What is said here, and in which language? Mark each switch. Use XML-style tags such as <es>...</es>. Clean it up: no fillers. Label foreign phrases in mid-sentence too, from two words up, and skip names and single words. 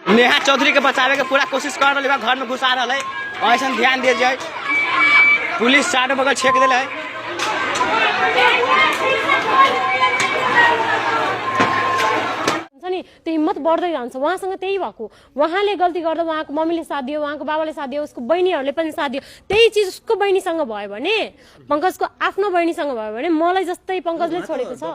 <hi>नेहा चौधरी के बचावे के पूरा कोशिश कर रही घर में घुसा रहा है। ऐसा ध्यान दीजिए, पुलिस चारों बगल छेक दिल है।</hi> <ne>त्यो हिम्मत बढ्दै जान्छ। उहाँसँग त्यही भएको, उहाँले गल्ती गर्दा उहाँको मम्मीले साथ दियो, उहाँको बाबाले साथ दियो, उसको बहिनीहरूले पनि साथ दियो। त्यही चिज उसको बहिनीसँग भयो भने, पंकजको आफ्नो बहिनीसँग भयो भने मलाई जस्तै पंकजले छोडेको छ।</ne>